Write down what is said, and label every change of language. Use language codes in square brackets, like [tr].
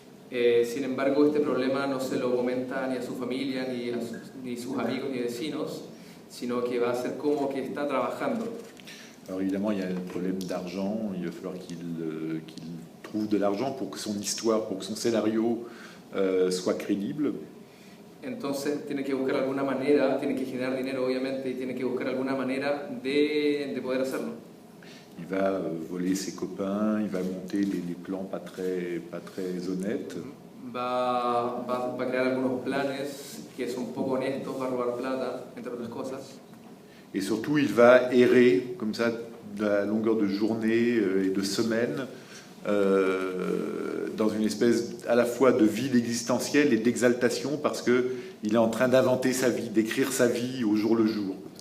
[es] Sin embargo, este problema no se lo comenta ni a su familia, ni sus amigos, ni vecinos, sino que va a ser como que está trabajando. [fr] Alors évidemment, il y a un problème d'argent, il va falloir qu'il trouve de l'argent pour que son histoire, pour que son scénario soit crédible. [es] Entonces tiene que buscar alguna manera, tiene que generar dinero obviamente, y tiene que buscar alguna manera de poder hacerlo. [fr] Il va voler ses copains, il va monter des plans pas très honnêtes. [es] Va a crear algunos planes que son poco honestos, va a robar plata, entre otras cosas. [fr] Et surtout, il va errer comme ça de la longueur de journée et de semaines dans une espèce à la fois de vide existentiel et d'exaltation parce qu'il est en train d'inventer sa vie, d'écrire sa vie au jour le jour.